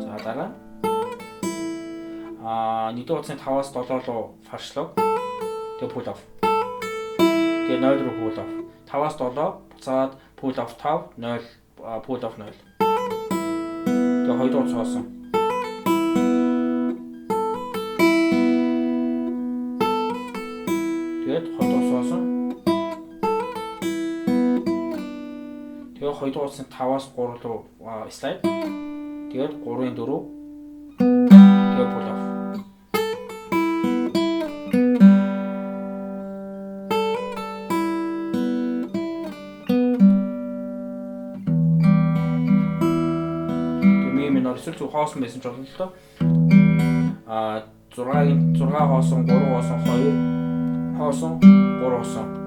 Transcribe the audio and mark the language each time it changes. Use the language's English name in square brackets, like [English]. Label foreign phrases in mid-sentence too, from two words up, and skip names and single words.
[Mongolian] За дараа нэгдүгээр утасны 5-аас 7 руу фаршлог. [English] Тэгээ pull off. [Mongolian] Тэгээ 0 руу [English] pull off. 5-аас 7 буцаад pull off 5 0 pull off 0. [Mongolian] Тэгээ 2 дугаар цоосон. Тэгээд 2 дугаар цоосон. Тэгээ 2 дугаар утасны 5-аас 3 руу slide. Тэгээд 3-ийн 4 тэгээ pull off. Эсвэл зөв хоосон байсан ч болно л доо. 6 хоосон, 3 хоосон, 2 хоосон, 3 хоосон.